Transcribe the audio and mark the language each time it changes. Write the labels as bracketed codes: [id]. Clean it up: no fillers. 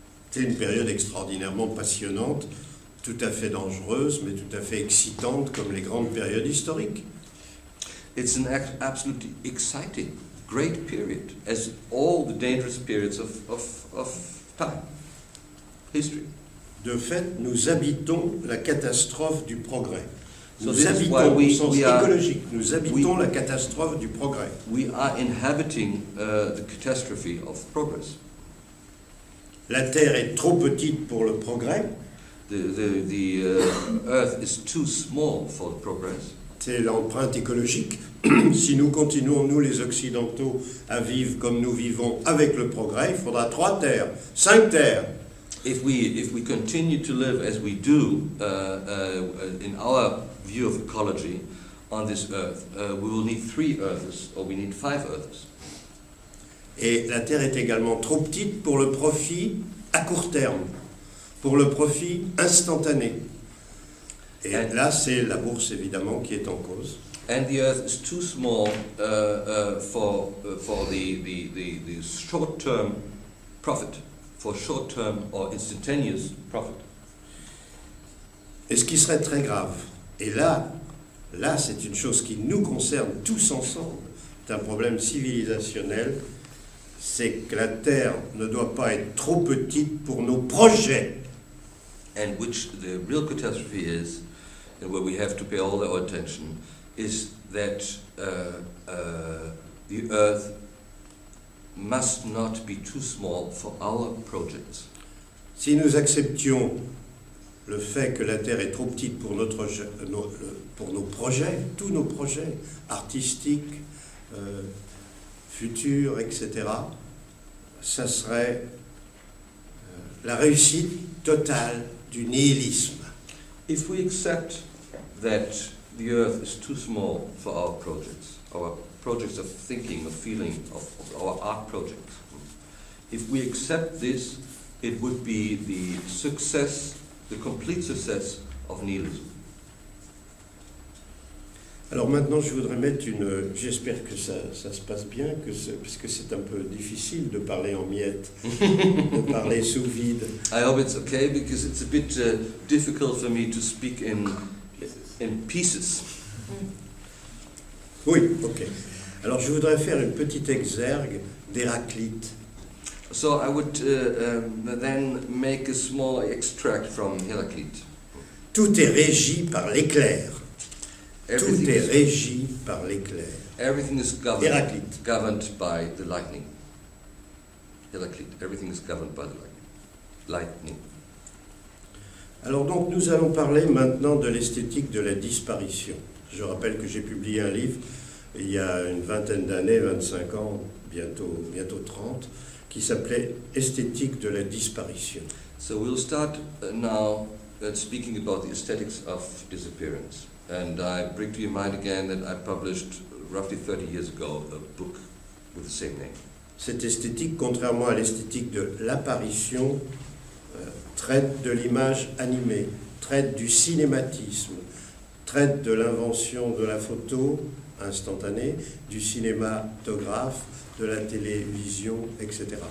[fr] C'est une période extraordinairement passionnante, tout à fait dangereuse, mais tout à fait excitante comme les grandes périodes historiques. [en] It's an absolutely exciting, great period, as all the dangerous periods of time, history. [fr] De fait, nous habitons la catastrophe du progrès. [en] So [fr] Nous habitons au sens écologique, nous habitons la catastrophe du progrès. [en] We are inhabiting the catastrophe of progress. [fr] La Terre est trop petite pour le progrès. [en] The Earth is too small for the progress. [fr] C'est l'empreinte écologique. Si nous continuons, nous les Occidentaux, à vivre comme nous vivons avec le progrès, il faudra 3 terres, 5 terres. [en] If we continue to live as we do in our view of ecology on this earth, we will need 3 earths, or we need 5 earths. [fr] Et la Terre est également trop petite pour le profit à court terme, pour le profit instantané. Et là, c'est la bourse, évidemment, qui est en cause. [en] And the earth is too small for the short-term profit, for short-term or instantaneous profit. [fr] Et ce qui serait très grave, et là c'est une chose qui nous concerne tous ensemble, c'est un problème civilisationnel, c'est que la Terre ne doit pas être trop petite pour nos projets. [en] And which the real catastrophe is, and where we have to pay all our attention, is that the Earth must not be too small for our projects. [fr] Si nous acceptions le fait que la Terre est trop petite pour pour nos projets, tous nos projets artistiques, futurs, etc., ça serait la réussite totale du nihilisme. [en] If we accept that the Earth is too small for our projects of thinking, of feeling, of our art projects, if we accept this, it would be the success, the complete success of nihilism. [fr] Alors maintenant, je voudrais mettre j'espère que ça se passe bien, puisque c'est un peu difficile de parler en miettes, de parler sous vide. [en] I hope it's okay, because it's a bit difficult for me to speak in pieces. [fr] Oui, ok. Alors je voudrais faire une petite exergue d'Héraclite. [en] So I would then make a small extract from Heraclite. [fr] Tout est régi par l'éclair. Tout [en] Everything [fr] est [en] is, [fr] régi par l'éclair. [en] everything is [fr] Héraclite. [en] governed by the lightning. Heraclite. Everything is governed by the lightning. [fr] Alors donc nous allons parler maintenant de l'esthétique de la disparition. Je rappelle que j'ai publié un livre il y a une vingtaine d'années, 25 ans, bientôt 30, qui s'appelait Esthétique de la disparition. [en] So we'll start now speaking about the aesthetics of disappearance. And I bring to your mind again that I published roughly 30 years ago a book with the same name. [fr] Cette esthétique, contrairement à l'esthétique de l'apparition, traite de l'image animée, traite du cinématisme, traite de l'invention de la photo instantanée, du cinématographe, de la télévision, etc.